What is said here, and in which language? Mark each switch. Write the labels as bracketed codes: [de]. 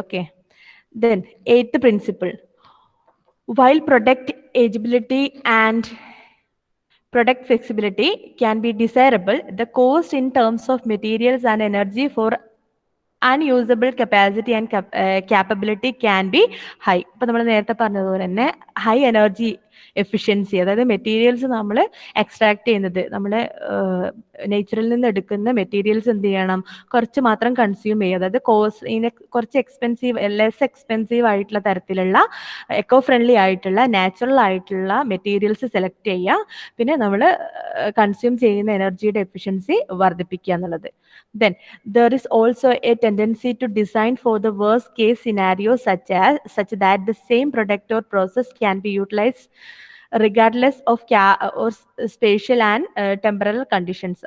[en] Okay, then eighth principle, while product agility and product flexibility can be desirable, the cost in terms of materials and energy for unusable capacity and capability can be high. [ml] ഇപ്പൊ നമ്മൾ നേരത്തെ പറഞ്ഞതുപോലെ തന്നെ high energy efficiency, അതായത് materials നമ്മൾ extract ചെയ്യുന്നത്, നമ്മൾ നേച്ചറിൽ നിന്ന് എടുക്കുന്ന മെറ്റീരിയൽസ് എന്ത് ചെയ്യണം, കുറച്ച് മാത്രം കൺസ്യൂം ചെയ്യുക. അതായത് ഇതിനെ കുറച്ച് ലെസ് എക്സ്പെൻസീവ് ആയിട്ടുള്ള തരത്തിലുള്ള എക്കോ ഫ്രണ്ട്ലി ആയിട്ടുള്ള നാച്ചുറൽ ആയിട്ടുള്ള മെറ്റീരിയൽസ് സെലക്ട് ചെയ്യുക. പിന്നെ നമ്മൾ കൺസ്യൂം ചെയ്യുന്ന എനർജിയുടെ എഫിഷ്യൻസി വർദ്ധിപ്പിക്കുക എന്നുള്ളത്. [en] Then there is also a tendency to design for the worst case scenario, such that the same product or process can be utilized regardless of spatial and temporal conditions.